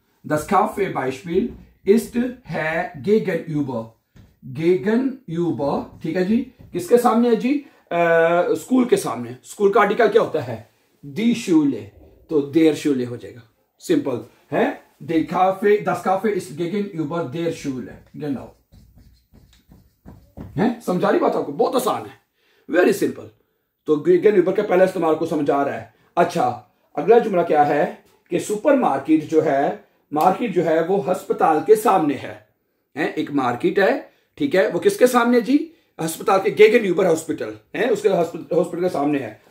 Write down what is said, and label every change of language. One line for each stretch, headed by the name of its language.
German: das Café Beispiel ist
Hindi: है गेगनयूबर, गेगनयूबर। ठीक है जी, किसके सामने है जी? स्कूल के सामने, स्कूल का आर्टिकल क्या होता है? दी Schule, तो देर Schule हो जाएगा। सिंपल है।
German: Das Café ist gegenüber der Schule, genau है।
Hindi: समझा रही बात आपको? बहुत आसान है,
English: Very simple.
Hindi: तो gegenüber का पहला इस्तेमाल को समझा रहा है। अच्छा, अगला जुमला क्या है कि सुपरमार्केट जो है, मार्केट जो है वो अस्पताल के सामने है। एक मार्केट है, ठीक है, वो किसके सामने जी? अस्पताल के, gegenüber हॉस्पिटल है, उसके हॉस्पिटल के सामने है।